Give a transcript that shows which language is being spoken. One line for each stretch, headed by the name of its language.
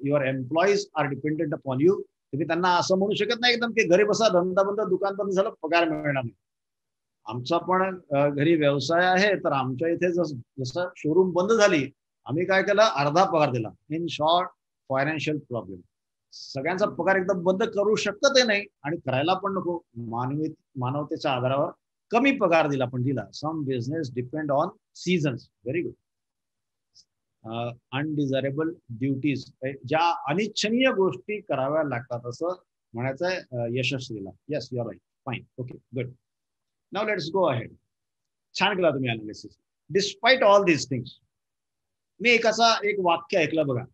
English: Your employees are dependent upon you.
Marathi: तुम्ही त्यांना असं म्हणू शकत नाही एकदम की घरी बसा, धंदा बंद, दुकान बंद झालं, पगार मिळणार नाही. आमचा पण घरी व्यवसाय आहे, तर आमच्या इथे जसं शोरूम बंद झाली, आम्ही काय केलं, अर्धा पगार दिला.
English: In short, financial problem.
Marathi: सगळ्यांचा पगार एकदम बंद करू शकत नाही आणि करायला पण नको. मानवतेच्या आधारावर कमी पगार दिला, पण दिला.
English: Some business depend on seasons. Very good. Undesirable duties,
Marathi: ज्या अनिच्छनीय गोष्टी कराव्या लागतात असं म्हणायचं यशस्वीला.
English: Yes, you are right. Fine. Okay, good. Now let's go ahead. छान केला तुम्ही analysis. Despite all these things.
Marathi: मी एक वाक्य ऐकलं बघा.